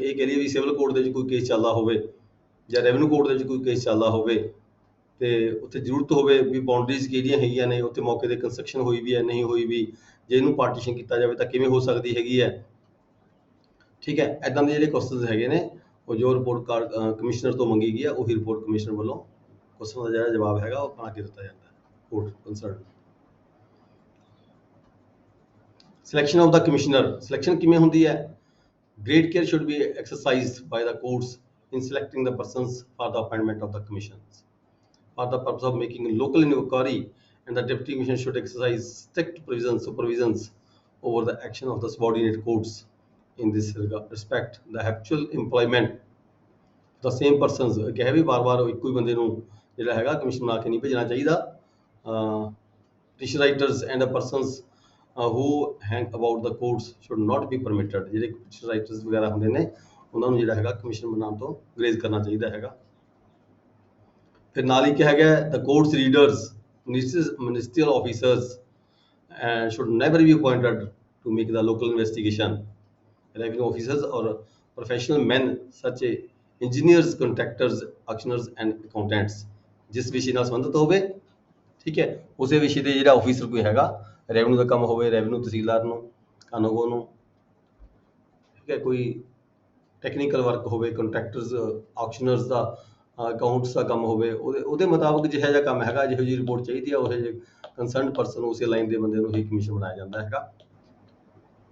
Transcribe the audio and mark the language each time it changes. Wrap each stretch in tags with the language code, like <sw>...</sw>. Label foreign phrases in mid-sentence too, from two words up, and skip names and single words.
<pa>ਇਹ ਕਹਿ ਲਈਏ ਵੀ</pa> <en>civil court</en> <pa>ਦੇ ਵਿੱਚ ਕੋਈ ਕੇਸ ਚੱਲਦਾ ਹੋਵੇ ਜਾਂ</pa> <en>revenue court</en> <pa>ਦੇ ਵਿੱਚ ਕੋਈ ਕੇਸ ਚੱਲਦਾ ਹੋਵੇ, ਤੇ ਉੱਥੇ ਜ਼ਰੂਰਤ ਹੋਵੇ ਵੀ ਬਾਉਂਡਰੀਜ਼ ਕਿਹੜੀਆਂ ਹੈਗੀਆਂ ਨੇ, ਉੱਥੇ ਮੌਕੇ ਤੇ ਕੰਸਟਰਕਸ਼ਨ ਹੋਈ ਵੀ ਹੈ ਨਹੀਂ ਹੋਈ ਵੀ, ਜੇ ਇਹਨੂੰ ਪਾਰਟੀਸ਼ਨ ਕੀਤਾ ਜਾਵੇ ਤਾਂ ਕਿਵੇਂ ਹੋ ਸਕਦੀ ਹੈਗੀ ਹੈ, ਠੀਕ ਹੈ, ਇੱਦਾਂ ਦੇ ਜਿਹੜੇ ਕੁਐਸਚਨਸ ਹੈਗੇ ਨੇ ਉਹ ਜੋ</pa> <en>report card commissioner</en> <pa>ਤੋਂ ਮੰਗੀ ਗਈ ਹੈ ਉਹੀ</pa> <en>report commissioner</en> <pa>ਵੱਲੋਂ ਕੁਐਸਚਨ ਦਾ ਜਿਹੜਾ ਜਵਾਬ ਹੈਗਾ ਉਹ ਬਣਾ ਕੇ ਦਿੱਤਾ ਜਾਂਦਾ ਹੈ</pa> <en>court concern. Selection of the commissioner.</en> <pa>ਸਿਲੈਕਸ਼ਨ ਕਿਵੇਂ ਹੁੰਦੀ ਹੈ?</pa> <en>Great care should be exercised by the courts in selecting the persons for the appointment of the commissions. For the purpose of making local inquiry, and the deputy commissioner should exercise strict supervisions over the action of the subordinate courts. In this respect, the actual employment the same persons</en> <pa>ਕਹੇ ਵੀ ਬਾਰ-ਬਾਰ ਇੱਕੋ ਹੀ ਬੰਦੇ ਨੂੰ ਜਿਹੜਾ ਹੈਗਾ ਕਮਿਸ਼ਨ ਬਣਾ ਕੇ ਨਹੀਂ ਭੇਜਣਾ ਚਾਹੀਦਾ।</pa> <en>petition writers and the persons who hang about the courts should not be permitted.</en> <pa>ਜਿਹੜੇ</pa> <en>petition writers</en> <pa>ਵਗੈਰਾ ਹੁੰਦੇ ਨੇ ਉਹਨਾਂ ਨੂੰ ਜਿਹੜਾ ਹੈਗਾ ਕਮਿਸ਼ਨ ਬਣਾਉਣ ਤੋਂ ਗਰੇਜ਼ ਕਰਨਾ ਚਾਹੀਦਾ ਹੈਗਾ। ਫਿਰ ਨਾਲ ਹੀ ਕਿਹਾ ਗਿਆ</pa> <en>the courts readers, ministerial officers should never be appointed to make the local investigation. Revenue officers or professional men such as engineers, contractors, auctioneers and accountants</en> <pa>ਜਿਸ ਵਿਸ਼ੇ ਨਾਲ ਸੰਬੰਧਿਤ ਹੋਵੇ, ਠੀਕ ਹੈ, ਉਸੇ ਵਿਸ਼ੇ ਦੇ ਜਿਹੜਾ ਆਫੀਸਰ ਕੋਈ ਹੈਗਾ, ਰੈਵਨਿਊ ਦਾ ਕੰਮ ਹੋਵੇ, ਰੈਵਨਿਊ ਤਹਿਸੀਲਦਾਰ ਨੂੰ, ਕਾਨੂੰਗੋ ਨੂੰ, ਠੀਕ ਹੈ, ਕੋਈ</pa> <en>technical work</en> <pa>ਹੋਵੇ, ਕੰਟਰੈਕਟਰਸ, ਆਕਸ਼ਨਰਸ ਦਾ, ਅਕਾਊਂਟਸ ਦਾ ਕੰਮ ਹੋਵੇ, ਉਹਦੇ ਮੁਤਾਬਕ ਜਿਹੋ ਜਿਹਾ ਕੰਮ ਹੈਗਾ, ਜਿਹੋ ਜਿਹੀ ਰਿਪੋਰਟ ਚਾਹੀਦੀ ਹੈ, ਉਹ ਜਿਹੇ</pa> <en>concerned person</en> <pa>ਉਸੇ ਲਾਈਨ ਦੇ ਬੰਦੇ ਨੂੰ ਹੀ ਕਮਿਸ਼ਨ ਬਣਾਇਆ ਜਾਂਦਾ ਹੈਗਾ।</pa>